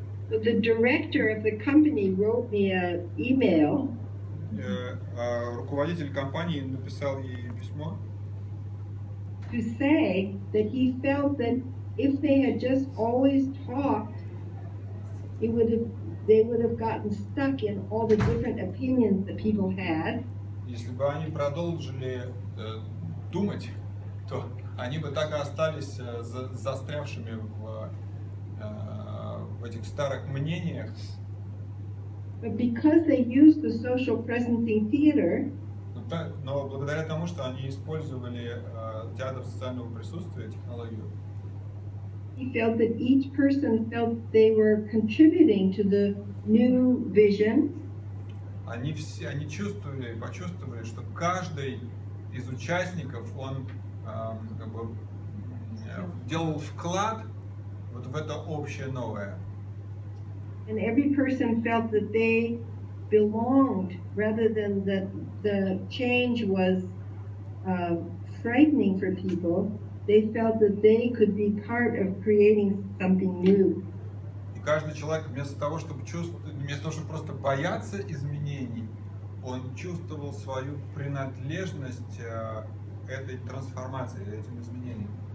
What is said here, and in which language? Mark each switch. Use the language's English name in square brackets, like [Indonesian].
[English] So the director of the company wrote me an email [Russian] Руководитель компании написал ей письмо, [English] to say that he felt that if they had just always talked, they would have gotten stuck in all the different opinions that people had. [Russian] если бы они продолжили думать, то они бы так и остались застрявшими в этих старых мнениях. [English] But because they used the social presencing theater, [Russian] Но благодаря тому, что они использовали театр социального присутствия, технологию, [English] he felt that each person felt they were contributing to the new vision. [Russian] они почувствовали, что каждый из участников, он как бы делал вклад вот в это общее новое. [English] And every person felt that they belonged, rather than that the change was frightening for people. They felt that they could be part of creating something new. [Russian] И каждый человек вместо того, чтобы просто бояться изменений, он чувствовал свою принадлежность этой трансформации, этим изменениям.